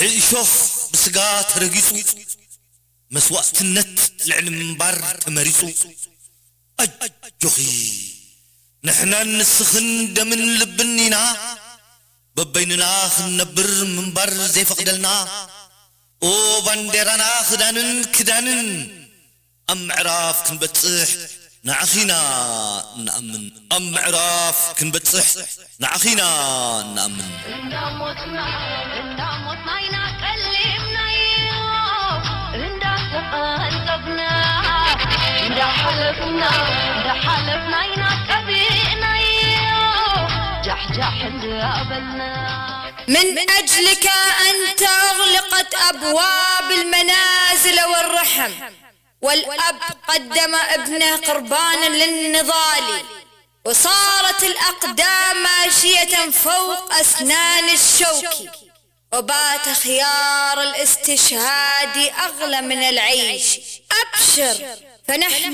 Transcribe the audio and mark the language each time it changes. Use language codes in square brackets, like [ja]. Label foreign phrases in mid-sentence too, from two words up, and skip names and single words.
[ti] እሾኽ ብስጋ ተረጊጹ መስዋዕትነት ልዕሊ ምንባር ተመሪጹ ኣጆኺ ንሕናን ንስኽን ደምን ልብን ኢና በበይንና ክንነብር ምንባር ዘይፈቕደልና ኦ ባንዴራና ክዳንን ክዳንን ኣብ ምዕራፍ ክንበጽሕ ንዓኺና ንኣምን ኣብ ምዕራፍ ክንበጽሕ ንዓኺና ንኣምን እንዳሞትና ኢና ቀሊምናዮ እንዳተቐንጠብና እንዳሓለፍና ኢና ቀቢእናዮ ጃሕጃሕ እንዳበልና [ar] من أجلك أنت أغلقت أبواب المنازل والرحم والأب قدم ابنه قربانا للنضال وصارت الأقدام ماشية فوق أسنان الشوك وبات خيار الاستشهاد أغلى من العيش أبشر فنحن